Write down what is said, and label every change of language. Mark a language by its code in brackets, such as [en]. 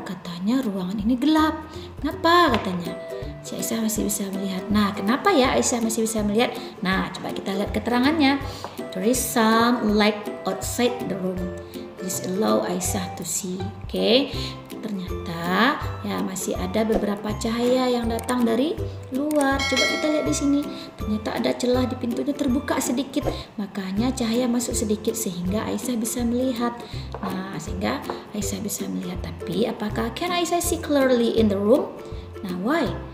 [id] Katanya ruangan ini gelap. Kenapa? Katanya. Si Aisyah masih bisa melihat. Nah, kenapa ya Aisyah masih bisa melihat? Nah, coba kita lihat keterangannya. [en] There is some light outside the room. This allow Aisyah to see. Oke. [id] Ternyata ya masih ada beberapa cahaya yang datang dari luar. Coba kita lihat di sini. Ternyata ada celah di pintunya terbuka sedikit. Makanya cahaya masuk sedikit sehingga Aisyah bisa melihat. Nah, sehingga Aisyah bisa melihat. Tapi apakah [en] can Aisyah see clearly in the room? [id] Nah, why?